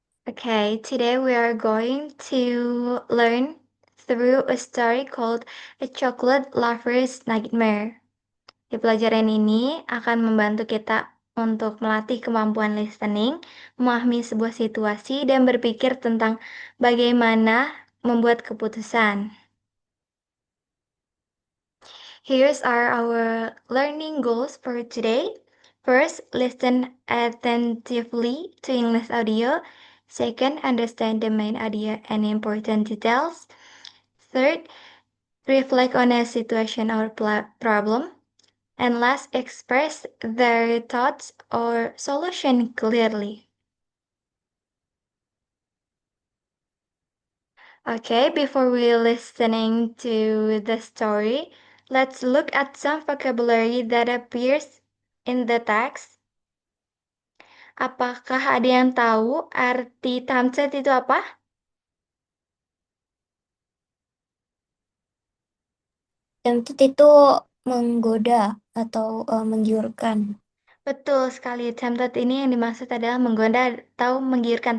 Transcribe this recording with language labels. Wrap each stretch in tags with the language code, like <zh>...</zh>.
<en>Okay, today we are going to learn through a story called A Chocolate Lover's Nightmare.</en> <id>Di pelajaran ini akan membantu kita untuk melatih kemampuan listening, memahami sebuah situasi, dan berpikir tentang bagaimana membuat keputusan.</id> <en>Here's our learning goals for today. First, listen attentively to English audio. Second, understand the main idea and important details. Third, reflect on a situation or problem. And last, express their thoughts or solution clearly. Okay, before we listening to the story, let's look at some vocabulary that appears in the text.</en> <id>Apakah ada yang tahu arti thumbs itu apa? Tempted itu menggoda atau menggiurkan. Betul sekali, tempted ini yang dimaksud adalah menggoda atau menggiurkan.</id>